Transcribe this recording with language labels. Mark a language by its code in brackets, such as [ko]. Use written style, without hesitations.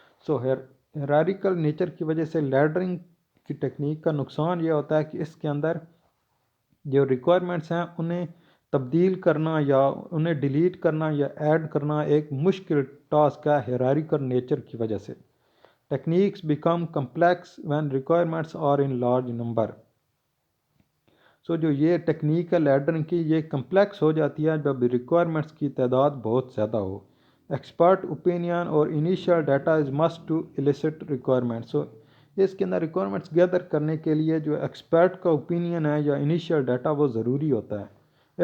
[ur] سو hierarchical nature کی وجہ سے لیڈرنگ کی ٹیکنیک کا نقصان یہ ہوتا ہے کہ اس کے اندر جو ریکوائرمنٹس ہیں انہیں تبدیل کرنا یا انہیں ڈیلیٹ کرنا یا ایڈ کرنا ایک مشکل ٹاسک ہے ہیرارکل نیچر کی وجہ سے. [en] Techniques become complex when requirements are in large number. [ur] سو جو یہ ٹیکنیک ہے لیڈرنگ کی یہ کمپلیکس ہو جاتی ہے جب ریکوائرمنٹس کی تعداد بہت زیادہ ہو. [en] Expert opinion اور initial data is must to at least requirement. [ur] سو اس کے اندر ریکوائرمنٹس گیدر کرنے کے لیے جو ایکسپرٹ کا اوپینین ہے یا انیشیل ڈیٹا وہ ضروری ہوتا ہے.